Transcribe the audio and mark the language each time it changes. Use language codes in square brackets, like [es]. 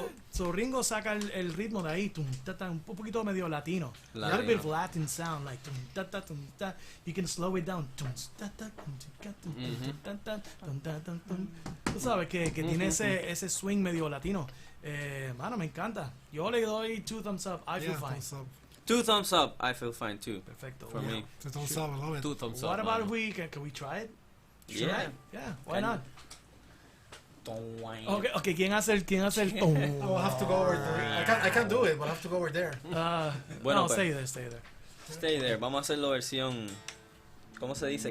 [es] So Ringo saca el ritmo de ahí, un poquito medio latino. [en] A little bit of Latin sound, like you can slow it down. [es] Tú sabes que tiene ese swing medio latino. Mano, me encanta. Yo le doy [en] 2 thumbs up. I feel fine. Thumbs up. 2 thumbs up, I feel fine too. [es] Perfecto. [en] For me. 2 thumbs up, I love it. 2 thumbs up. What about man. if can we try it? Yeah. Yeah, why not? Okay. [es] Okay, ¿quién hace el [en] I'll have to go over there. I can't do it, but I have to go over there. [es] Bueno, no, pues. [en] stay there. Stay there. [es] Vamos a hacerlo versión, ¿cómo se dice?